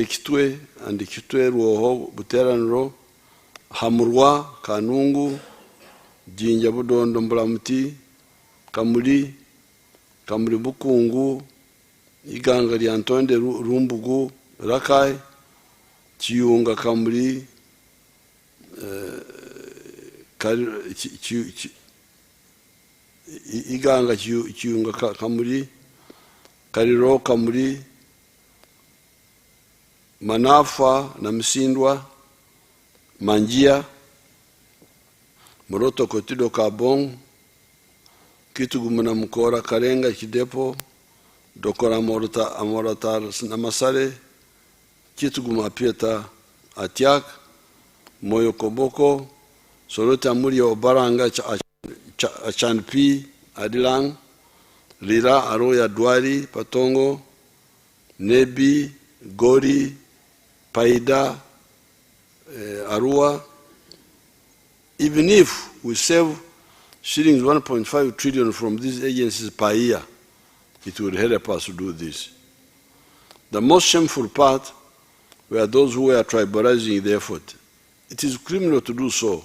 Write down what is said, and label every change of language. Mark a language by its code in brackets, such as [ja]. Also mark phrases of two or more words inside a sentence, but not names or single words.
[en] Kitwe, and Kitwe, Ruoho, Buteranro, Hamurwa, Kanungu, Jinja, Budondo, Mbulamuti, Kamuri, Kamuri Bukungu, Iganga Lyantonde, Rumbugu, Rakai, Chiyunga Kamuri, Iganga Chiyunga Kamuri, Kariro Kamuri, Manafa Namsindwa, Manjia, Moroto Kotido Kabong, Kitugumuna Mukora Karenga Kidepo, Dokora Amoratar Namasare, Kituguma Pieta Atiak, Moyo Koboko, Sorota Murio Baranga Achanpi, Adilang, Lira Aroya Dwari, Patongo, Nebi, Gori, Paida, Arua. Even if we save shillings 1.5 trillion from these agencies per year, it will help us to do this. The most shameful part were those who were tribalizing the effort. It is criminal to do so.